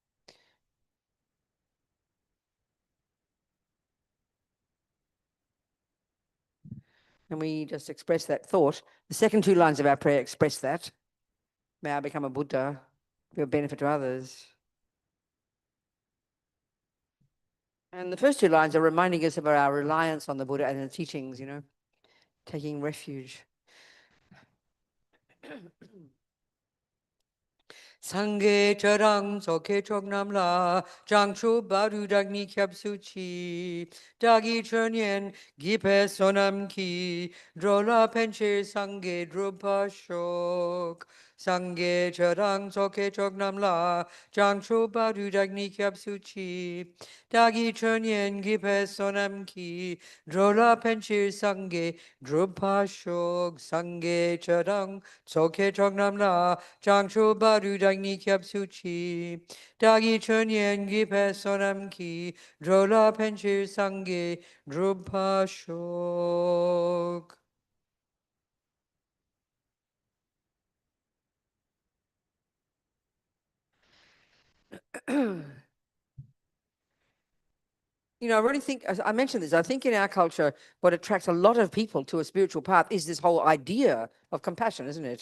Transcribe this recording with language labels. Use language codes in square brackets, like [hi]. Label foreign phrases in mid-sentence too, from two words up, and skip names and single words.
[en] And we just express that thought. The second two lines of our prayer express that. May I become a Buddha for benefit to others. And the first two lines are reminding us of our reliance on the Buddha and the teachings, taking refuge. [bo] སངས་རྒྱས་ཆོས་དང་ཚོགས་ཀྱི་མཆོག་རྣམས་ལ། བྱང་ཆུབ་བར་དུ་བདག་ནི་སྐྱབས་སུ་མཆི། བདག་གིས་སྦྱིན་སོགས་བགྱིས་པའི་བསོད་ནམས་ཀྱིས འགྲོ་ལ་ཕན་ཕྱིར་སངས་རྒྱས་འགྲུབ་པར་ཤོག། སངས་རྒྱས་ཆོས་དང་ཚོགས་ཀྱི་མཆོག་རྣམས་ལ། བྱང་ཆུབ བར་དུ་བདག་ནི་སྐྱབས་སུ་མཆི། བདག་གིས་སྦྱིན་སོགས་བགྱིས་པའི་བསོད་ནམས་ཀྱིས། འགྲོ་ལ་ཕན་ཕྱིར་སངས་རྒྱས་འགྲུབ་པར་ཤོག། སངས་རྒྱས་ཆོས་དང་ཚོགས་ཀྱི་མཆོག་རྣམས་ལ། བྱང་ཆུབ་བར་དུ་བདག་ནི་སྐྱབས་སུ་མཆི, བདག་གིས་སྦྱིན་སོགས་བགྱིས་པའི་བསོད་ནམས་ཀྱིས། འགྲོ་ལ་ཕན་ཕྱིར་སངས་རྒྱས་འགྲུབ་པར་ཤོག. [en] I really think, as I mentioned this, I think in our culture, what attracts a lot of people to a spiritual path is this whole idea of compassion, isn't it?